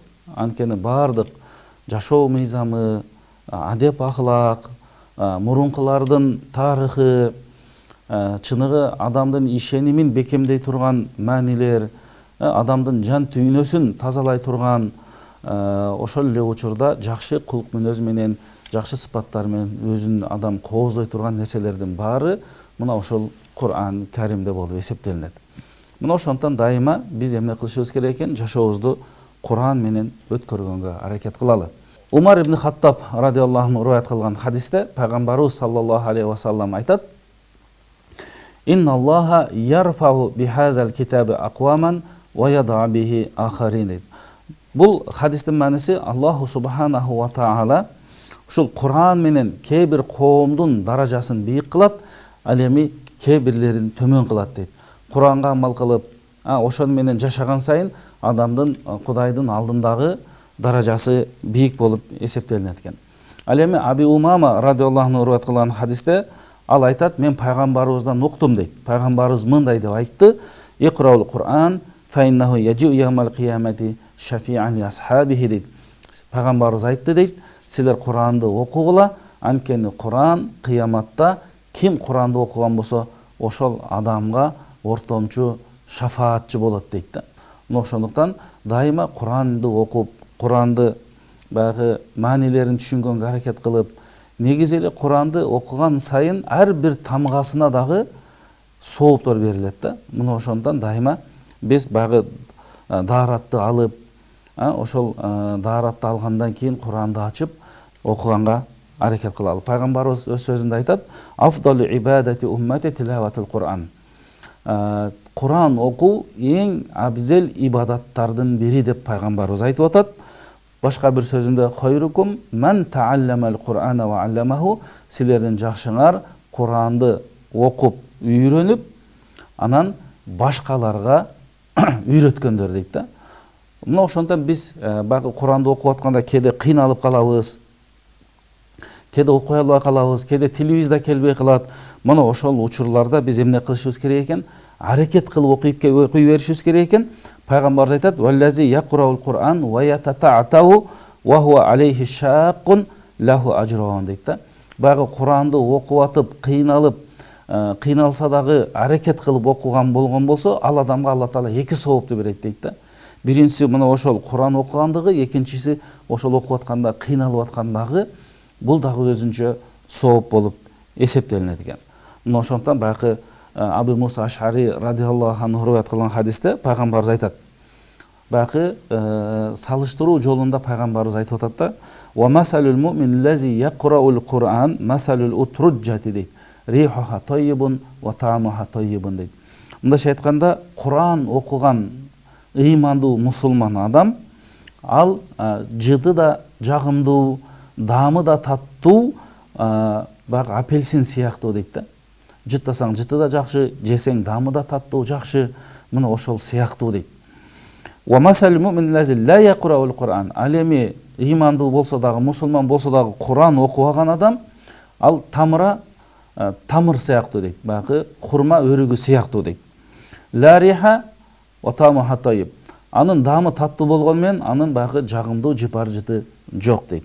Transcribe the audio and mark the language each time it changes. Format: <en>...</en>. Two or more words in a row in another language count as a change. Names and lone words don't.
<ky>Анткени бардык жашоо мыйзамы, адеп ахлак, мурункулардын тарыхы, чыныгы адамдын ишенимин бекемдей турган маанилер, адамдын жан түйнөсүн тазалай турган ошол эле учурда жакшы кулк мүнөз менен, жакшы сыпаттар менен өзүн адам кооздой турган нерселердин баары мына ошол Кур'ан Каримде болуп эсептелинет. Мына ошондон дайыма биз эмне кылышыбыз керек экен? Жашообузду Куран менен өткөргөнгө аракет кылалы. Умар ибн Хаттаб</ky> <ar>رضي الله عنه</ar> <ky>риваят кылган хадисте пайгамбарыбыз</ky> <ar>صلى الله عليه وسلم</ar> <ky>айтат:</ky> <ar>"إن الله يرفع بهذا الكتاب أقواما ويضع به آخرين."</ar> <ky>Бул хадистин мааниси</ky> <ar>الله سبحانه وتعالى</ar> <ky>ушул Куран менен кээ бир коомдун даражасын бийик кылат, ал эми кээ бирлерин төмөн кылат дейт. Куранга амал кылып, ошон менен жашаган сайын адамдын Кудайдын алдындагы даражасы бийик болуп эсептелинет экен. Ал эми Аби Умама</ky> <ar>رضي الله عنه</ar> <ky>риваят кылган хадисте ал айтат: "Мен пайгамбарыбыздан уктум" дейт. Пайгамбарыбыз мындай деп айтты:</ky> <ar>"اقرؤوا القرآن فإنه يأتي يوم القيامة شفيعا لأصحابه" дейт.</ar> <ky>Пайгамбарыбыз айтты дейт: "Силер Куранды окугула, анткени Куран кыяматта ким Куранды окуган болсо, ошол адамга ортомчу, шафаатчы болот" дейт да. Ошондуктан дайыма Куранды окуп, Куранды баягы маанилерин түшүнгөнгө аракет кылып, негизи эле Куранды окуган сайын ар бир тамгасына дагы сооптор берилет да. Мына ошондон дайыма биз баягы дааратты алып, ошол дааратты алгандан кийин Куранды ачып окуганга аракет кылалы. Пайгамбарыбыз өз сөзүндө айтат:</ky> <ar>"أفضل عبادة أمتي تلاوة القرآن."</ar> <ky>Куран окуу эң абзел ибадаттардын бири деп пайгамбарыбыз айтып атат. Башка бир сөзүндө:</ky> <ar>"خيركم من تعلم القرآن وعلمه."</ar> <ky>Силердин жакшыңар Куранды окуп, үйрөнүп, анан башкаларга үйрөткөндөр дейт да. Мына ошондон биз баягы Куранды окуп атканда кээде кыйналып калабыз, кээде окуй албай калабыз, кээде тилибиз да келбей калат. Мына ошол учурларда биз эмне кылышыбыз керек экен? Аракет кылып окуй беришибиз керек экен. Пайгамбарыбыз айтат:</ky> <ar>"والذي يقرأ القرآن ويتتعتع وهو عليه شاق له أجران"</ar> <ky>дейт да. Баягы Куранды окуп атып, кыйналса дагы аракет кылып окуган болгон болсо, ал адамга Алла Таала эки соопту берет дейт да. Биринчиси мына ошол Куран окугандыгы, экинчиси ошол окуп атканда кыйналып аткандагы, бул дагы өзүнчө сооп болуп эсептелинет экен. Мына ошондон баягы Абу Муса Аш'ари</ky> <ar>رضي الله عنه</ar> <ky>риваят кылган хадисте пайгамбарыбыз айтат. Баягы салыштыруу жолунда пайгамбарыбыз айтып атат да:</ky> <ar>"ومثل المؤمن الذي يقرأ القرآن مثل الأترجة" дейт. "ريحها طيب وطعمها طيب" дейт.</ar> <ky>Мындайча айтканда, Куран окуган ыймандуу мусулман адам ал жыты да жагымдуу, даамы да таттуу, баягы апельсин сыяктуу дейт да. Жыттасаң жыты да жакшы, жесең даамы да таттуу, жакшы. Мына ошол сыяктуу дейт.</ky> <ar>ومثل المؤمن الذي لا يقرأ القرآن.</ar> <ky>Ал эми ыймандуу болсо дагы, мусулман болсо дагы Куран окубаган адам ал тамыр сыяктуу дейт. Баягы хурма өрүгү сыяктуу дейт.</ky> <ar>لا ريح وطعمها طيب.</ar> <ky>Анын даамы таттуу болгону менен анын баягы жагымдуу жыпар жыты жок дейт.</ky>